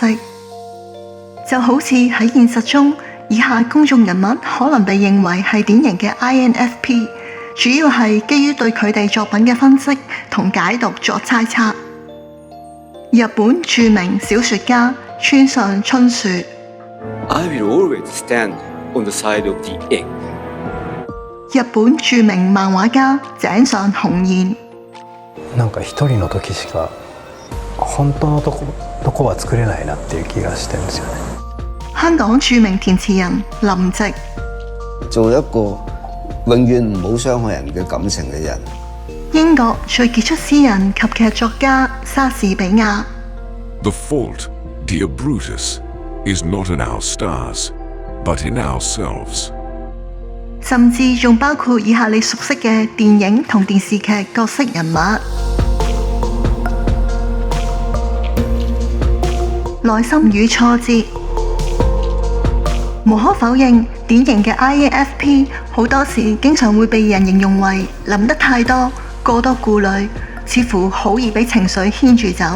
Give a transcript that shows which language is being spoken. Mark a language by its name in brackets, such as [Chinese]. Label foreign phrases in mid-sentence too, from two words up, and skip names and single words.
[Cantonese] 就好似喺現實中，以下公眾人物可能被認為係典型嘅 INFP， 主要係基於對佢哋作品嘅分析同解讀作猜測。日本著名小說家村上春樹。 [English] I will always stand on the side of the egg。 [Cantonese] 日本著名漫畫家井上雄彥。 [Japanese] なんか一人の時しか本當のとこは作れないなっていう気がしてるんですよね。 [Cantonese] 香港著名填詞人林夕。做一個永遠唔好傷害人嘅感情嘅人。英國最傑出詩人及劇作家莎士比亞。 [English] The fault, dear Brutus, is not in our stars, but in ourselves。 [Cantonese] 甚至仲包括以下你熟悉嘅電影同電視劇角色人物。內心與挫折。無可否認，典型嘅 INFP 好多時經常會被人形容為諗得太多、過多顧慮，似乎好易俾情緒牽住走。